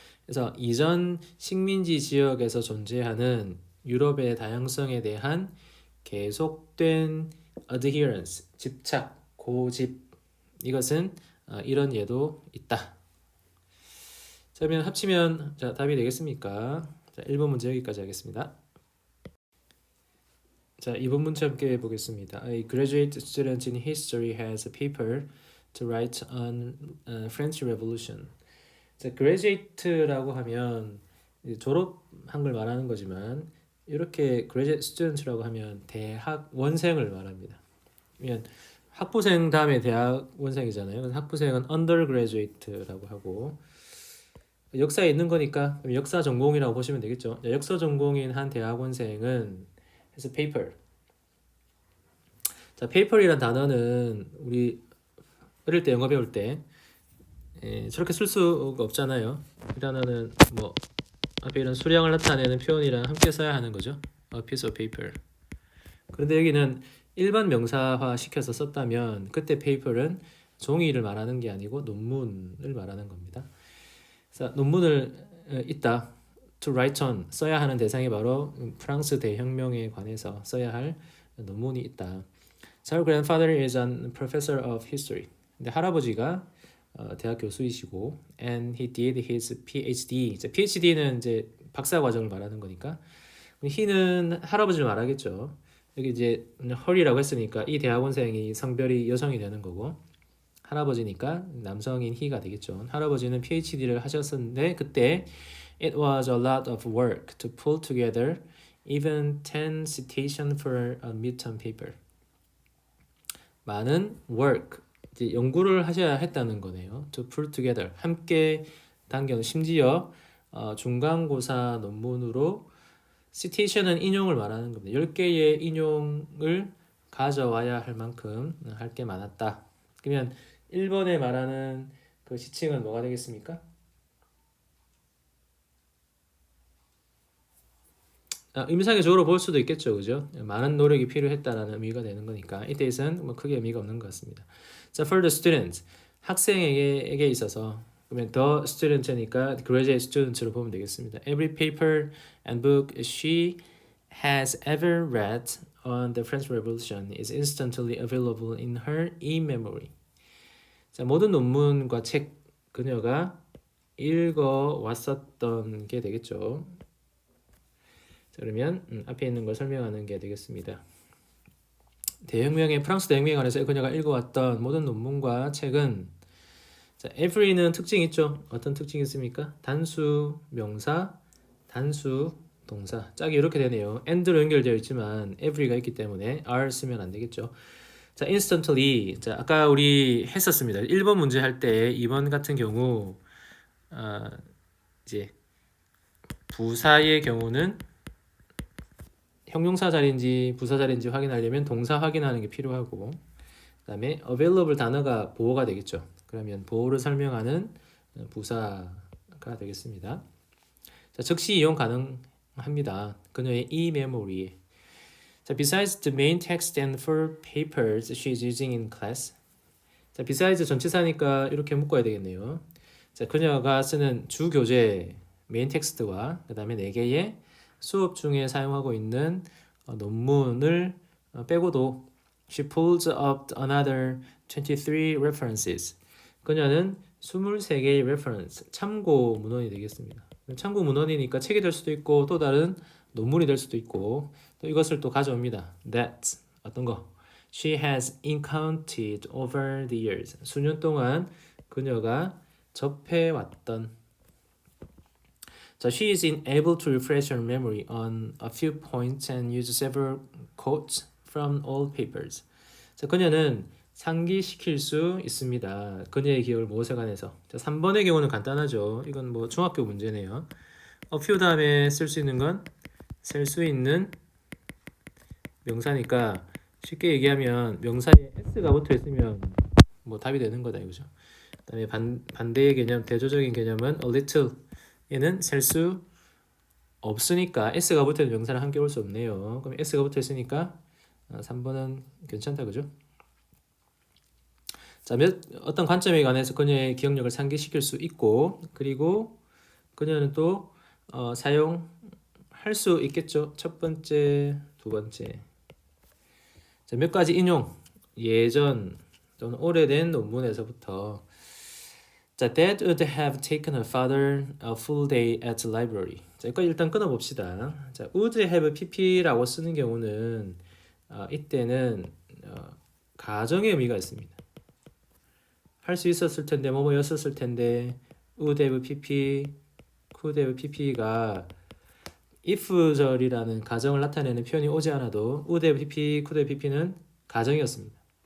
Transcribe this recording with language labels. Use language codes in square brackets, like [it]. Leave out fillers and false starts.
[ko] 그래서 이전 식민지 지역에서 존재하는 유럽의 다양성에 대한 계속된 adherence, 집착, 고집, 이것은 이런 예도 있다. 자, 그러면 합치면 자, 답이 되겠습니까? 자, 1번 문제 여기까지 하겠습니다. 자, 2번 문제 함께 보겠습니다. [en] A graduate student in history has a paper to write on French Revolution. [ko] 자, graduate라고 하면 졸업한 걸 말하는 거지만 이렇게 graduate student라고 하면 대학원생을 말합니다. 그러면 학부생 다음에 대학원생이잖아요. 학부생은 undergraduate라고 하고 역사에 있는 거니까 역사 전공이라고 보시면 되겠죠. 역사 전공인 한 대학원생은 [en] has a paper. [ko] 자, paper이란 단어는 우리 어릴 때 영어 배울 때 저렇게 쓸 수가 없잖아요. 이 단어는 뭐 앞에 이런 수량을 나타내는 표현이랑 함께 써야 하는 거죠. [en] A piece of paper. [ko] 그런데 여기는 일반 명사화 시켜서 썼다면 그때 paper은 종이를 말하는 게 아니고 논문을 말하는 겁니다. 그래서 논문을 있다. [en] To write on, [ko] 써야 하는 대상이 바로 프랑스 대혁명에 관해서 써야 할 논문이 있다. [en] Our grandfather is a professor of history. [ko] 근데 할아버지가 대학 교수이시고 [en] and he did his PhD. [ko] PhD는 이제 박사 과정을 말하는 거니까 he는 할아버지를 말하겠죠. 여기 이제 her이라고 했으니까 이 대학원생이 성별이 여성이 되는 거고 할아버지니까 남성인 he가 되겠죠. 할아버지는 PhD를 하셨었는데 그때 [en] it was a lot of work to pull together even 10 citations for a midterm paper. [ko] 많은 work, 이제 연구를 하셔야 했다는 거네요. [en] To pull together, [ko] 함께 당겨는 심지어 중간고사 논문으로 citation은 인용을 말하는 겁니다. 10개의 인용을 가져와야 할 만큼 할 게 많았다. 그러면 1번에 말하는 그 시칭은 뭐가 되겠습니까? 의미상의적으로 볼 수도 있겠죠, 그죠? 많은 노력이 필요했다라는 의미가 되는 거니까 이때에서는 뭐 크게 의미가 없는 것 같습니다. 자, [en] for the student, [ko] 학생에게 있어서 그러면 the student니까 graduate student로 보면 되겠습니다. [en] Every paper and book she has ever read on the French Revolution is instantly available in her e-memory. [ko] 자, 모든 논문과 책 그녀가 읽어 왔었던 게 되겠죠. 자, 그러면 앞에 있는 걸 설명하는 게 되겠습니다. 프랑스 대혁명에 관해서 그녀가 읽어왔던 모든 논문과 책은 자, every는 특징이 있죠. 어떤 특징이 있습니까? 단수 명사, 단수 동사. 짝이 이렇게 되네요. and로 연결되어 있지만 every가 있기 때문에 are 쓰면 안 되겠죠. 자, instantly. 자, 아까 우리 했었습니다. 1번 문제 할 때 2번 같은 경우 이제 부사의 경우는 형용사 자리인지 부사 자리인지 확인하려면 동사 확인하는 게 필요하고 그다음에 available 단어가 보어가 되겠죠. 그러면 보어를 설명하는 부사가 되겠습니다. 자, 즉시 이용 가능합니다. 그녀의 e-memory에. [en] 자, besides the main text and four papers she is using in class. [ko] 자, besides 전치사니까 이렇게 묶어야 되겠네요. 자, 그녀가 쓰는 주 교재 메인 텍스트와 그다음에 4개의 수업 중에 사용하고 있는 논문을 빼고도 [en] she pulls up another 23 references. [ko] 그녀는 23개의 reference, 참고 문헌이 되겠습니다. 참고 문헌이니까 책이 될 수도 있고 또 다른 논문이 될 수도 있고 또 이것을 또 가져옵니다. That 어떤 거? [en] She has encountered over the years. [ko] 수년 동안 그녀가 접해왔던 자, [en] she is unable to refresh her memory on a few points and use several quotes from old papers. [ko] 자, 그녀는 상기시킬 수 있습니다. 그녀의 기억을 무엇에 관해서. 자, 3번의 경우는 간단하죠. 이건 뭐 중학교 문제네요. a few 다음에 쓸 수 있는 건 셀 수 있는 명사니까 쉽게 얘기하면 명사에 s가 붙어 있으면 뭐 답이 되는 거다 이거죠. 그다음에 반대의 개념, 대조적인 개념은 a little 얘는 셀 수 없으니까 s가 붙어있는 명사랑 함께 올 수 없네요. 그럼 s가 붙어있으니까 3번은 괜찮다 그죠? 자, 어떤 관점에 관해서 그녀의 기억력을 상기시킬 수 있고 그리고 그녀는 또 사용할 수 있겠죠. 첫 번째, 두 번째. 자, 몇 가지 인용. 예전 또는 오래된 논문에서부터 자, [en] Dad would have taken her father a full day at the library. [ko] 자, 이거 일단 끊어봅시다. 자, would have pp라고 쓰는 경우는 이때는 가정의 의미가 있습니다. 할 수 있었을 텐데, 뭐였었을 텐데, would have pp, could have pp가 if절이라는 가정을 나타내는 표현이 오지 않아도 would have pp, could have pp는 가정이었습니다.